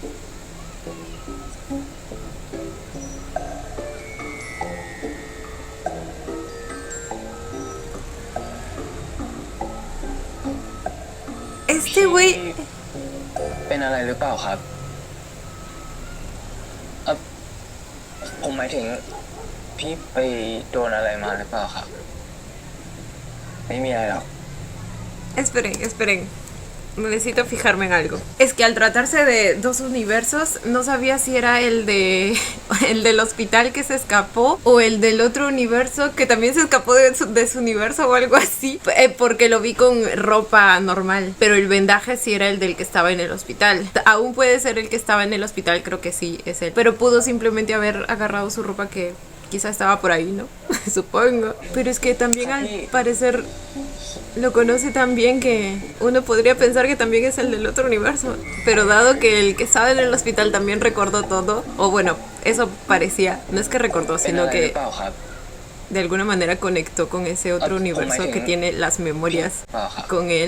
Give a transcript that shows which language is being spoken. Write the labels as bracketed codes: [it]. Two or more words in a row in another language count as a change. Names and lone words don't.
[es] Este güey. [th] เป็นอะไรหรือเปล่าครับผมหมายถึง พี่ไปโดนอะไรมาหรือเปล่าครับ ไม่มีอะไรหรอก [es] Esperen, esperen. Necesito fijarme en algo. Es que al tratarse de dos universos, no sabía si era el de el del hospital que se escapó o el del otro universo que también se escapó de su universo o algo así. Porque lo vi con ropa normal. Pero el vendaje sí era el del que estaba en el hospital. Aún puede ser el que estaba en el hospital, creo que sí es él. Pero pudo simplemente haber agarrado su ropa que quizá estaba por ahí, ¿no? Supongo. Pero es que también al parecer lo conoce tan bien que uno podría pensar que también es el del otro universo. Pero dado que el que estaba en el hospital también recordó todo, o bueno, eso parecía, no es que recordó, [th] เป็น [es] sino [th] อะไรหรือ [es] que [th] เปล่าครับ [es] de alguna manera conectó con ese otro universo que tiene las memorias con él.